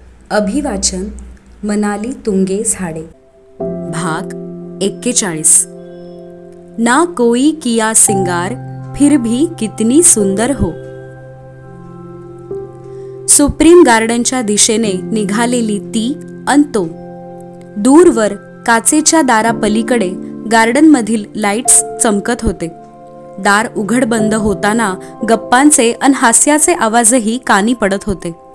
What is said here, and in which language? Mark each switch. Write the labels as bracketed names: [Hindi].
[Marathi] अभिवाचन मनाली तुंगे झाडे. भाग 41. [Hindi] ना कोई किया सिंगार फिर भी कितनी सुंदर हो. [Marathi] सुप्रीम गार्डनच्या दिशेने निघालेली ती अन तो. दूरवर काचेच्या दारापलीकडे गार्डनमधील लाईट्स चमकत होते. दार उघड बंद होताना गप्पांचे अन हास्याचे आवाजही कानी पडत होते.